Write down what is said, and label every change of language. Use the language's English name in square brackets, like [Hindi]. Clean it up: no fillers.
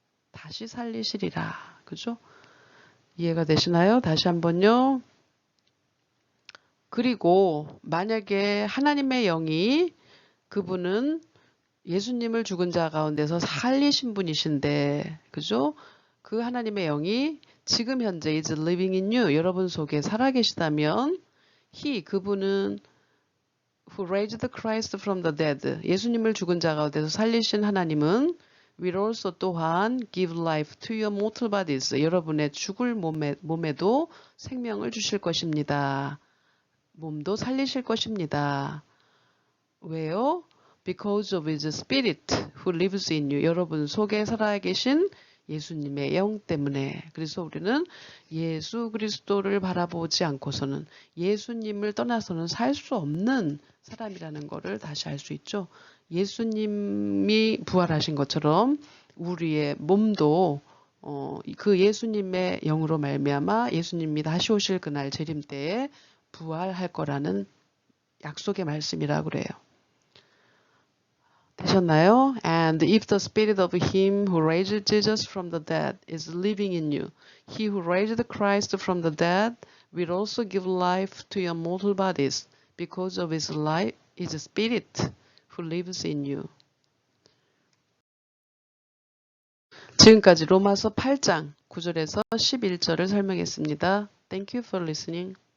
[Korean] 다시 살리시리라. 그죠? 이해가 되시나요? 다시 한번요. 그리고 만약에 하나님의 영이 그분은 예수님을 죽은 자 가운데서 살리신 분이신데 그죠? 그 하나님의 영이 지금 현재 [English] is living in you. [Korean] 여러분 속에 살아계시다면 그분은 [English] who raised Christ from the dead. [Korean] 예수님을 죽은 자 가운데서 살리신 하나님은 [English] will also [Korean] 또한 [English] give life to your mortal bodies. [Korean] 여러분의 죽을 몸에도 생명을 주실 것입니다. 몸도 살리실 것입니다. 왜요? [English] Because of his spirit who lives in you. [Korean] 여러분 속에 살아계신 예수님의 영 때문에. 그래서 우리는 예수 그리스도를 바라보지 않고서는 예수님을 떠나서는 살 수 없는 사람이라는 것을 다시 알 수 있죠. 예수님이 부활하신 것처럼 우리의 몸도 그 예수님의 영으로 말미암아 예수님이 다시 오실 그날 재림 때에 부활할 거라는 약속의 말씀이라고 그래요. 되셨나요? [English] And if the spirit of him who raised Jesus from the dead is living in you, he who raised Christ from the dead will also give life to your mortal bodies because of his life, his spirit who lives in you. [Korean] 지금까지 로마서 8장 9절에서 11절을 설명했습니다. [English] Thank you for listening.